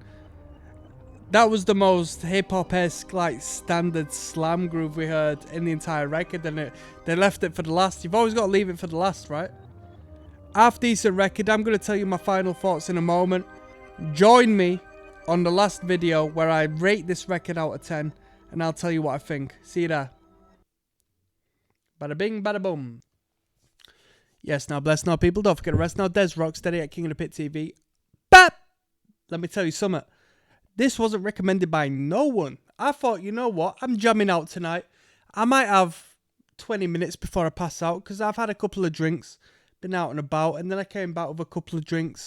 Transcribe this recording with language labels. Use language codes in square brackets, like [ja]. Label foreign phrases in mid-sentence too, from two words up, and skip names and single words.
[en] That was the most hip-hop-esque, like, standard slam groove we heard in the entire record, and they left it for the last. You've always got to leave it for the last, right? Half decent record. I'm going to tell you my final thoughts in a moment. Join me on the last video where I rate this record out of 10, and I'll tell you what I think. See you there. Bada bing, bada boom. Yes, now bless now people. Don't forget to rest now. Des Rocksteady at King of the Pit TV. Bap! Let me tell you something. This wasn't recommended by no one. I thought, you know what? I'm jamming out tonight. I might have 20 minutes before I pass out because I've had a couple of drinks, been out and about, and then I came back with a couple of drinks.